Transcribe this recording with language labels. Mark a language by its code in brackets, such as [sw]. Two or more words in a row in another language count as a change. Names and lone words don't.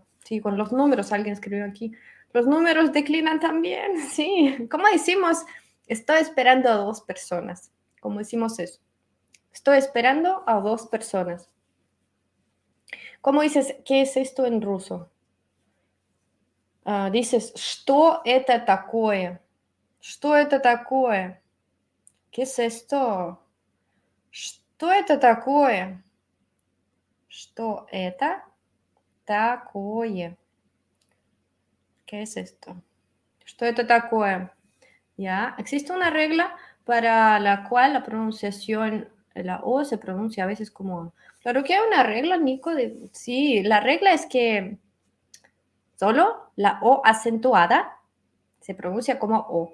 [es] Sí, con los números, alguien escribió aquí. Los números declinan también, sí. ¿Cómo decimos? Estoy esperando a 2 personas. ¿Cómo decimos eso? Estoy esperando a 2 personas. ¿Cómo dices, qué es esto en ruso? Dices, [ru] что это такое? Что это такое? [es] ¿Qué es esto? [ru] Что это такое? Что это такое? [es] ¿Qué es esto? [ru] Что это такое? [es] ¿Ya? Existe una regla para la cual la pronunciación, la O se pronuncia a veces como... Claro que hay una regla, Nico. Sí, la regla es que solo la O acentuada se pronuncia como O.